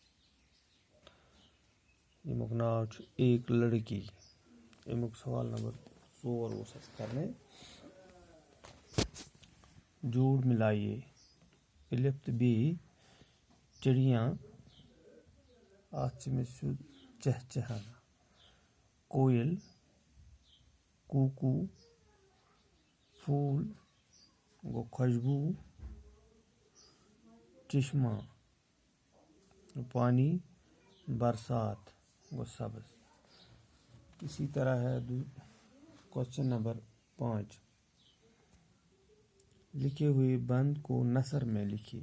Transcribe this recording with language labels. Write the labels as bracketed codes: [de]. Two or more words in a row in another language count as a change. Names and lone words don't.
[ks] ییٚمیُک ناو چھُ [ur] ایک لڑکی [ks] اَمیُک سوال نمبر 4 اوس اَسہِ کرنے [ur] جوڑ ملائیے الف [ks] تہٕ بیٚیہِ [ur] چڑیاں [ks] اَتھ چھِ مےٚ سیوٚد [ur] چہچہانا کویل کوکو پھول گو خوشبو چشمہ پانی برسات گو سبز. اسی طرح ہے کوشچن نمبر 5 لکھے ہوئے بند کو نثر میں لکھیے.